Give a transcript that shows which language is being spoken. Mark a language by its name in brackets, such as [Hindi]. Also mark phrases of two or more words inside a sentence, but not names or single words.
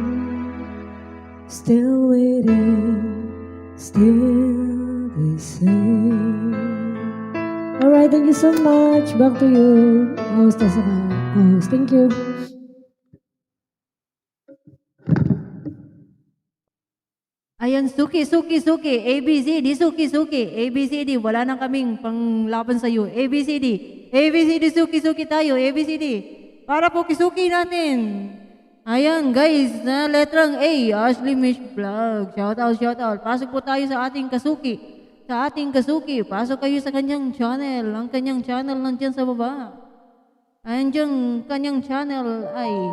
[English] Still waiting, still the same. Alright, thank you so much. Back to you, host [Filipino] at saka [English] host. Thank you. [Filipino] Ayan, suki, suki, suki. ABCD, suki, suki. ABCD, wala na kaming panglaban sa iyo. ABCD. ABCD, suki, suki tayo. ABCD. Para po kisuki natin. Ayan, guys, na letrang A, Ashley Mish Vlog. [English] Shout out, shout out. [Filipino] Pasok po tayo sa ating kasuki. Sa ating kasuki, pasok kayo sa kanyang channel. Ang kanyang channel nandyan sa baba. Ayan dyan, kanyang channel ay...